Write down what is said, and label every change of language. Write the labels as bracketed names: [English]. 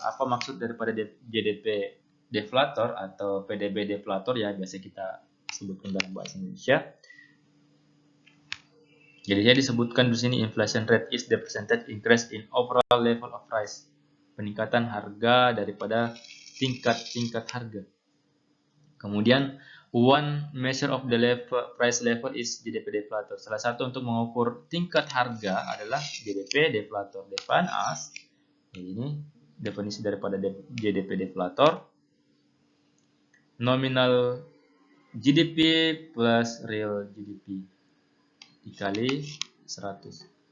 [Indonesian] Apa maksud daripada GDP deflator atau PDB deflator ya biasa kita sebutkan dalam bahasa Indonesia. Jadi saya disebutkan di sini [English] inflation rate is the percentage increase in overall level of price. [Indonesian] Peningkatan harga daripada tingkat harga. Kemudian [English] one measure of the price level is GDP deflator. [Indonesian] Salah satu untuk mengukur tingkat harga adalah GDP deflator. [English] Defined as, [Indonesian] ini definisi daripada GDP deflator, nominal GDP plus real GDP dikali 100.